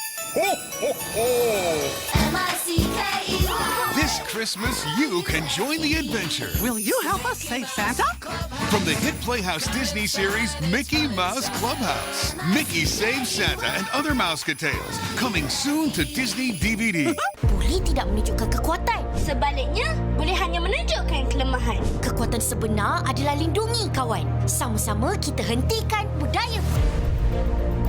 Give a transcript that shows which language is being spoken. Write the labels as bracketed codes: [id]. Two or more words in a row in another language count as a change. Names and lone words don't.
[en] Ho, ho, ho! M-I-C-K-E-Y. This Christmas, you can join the adventure. Will you help us save Santa? From the hit Playhouse Disney series, Mickey Mouse Clubhouse. Mickey Saves Santa and Other Mouse Tales. Coming soon to Disney DVD. [ms] Boleh tidak menunjukkan kekuatan. Sebaliknya, boleh hanya menunjukkan kelemahan. Kekuatan sebenar adalah lindungi kawan. Sama-sama kita hentikan budaya.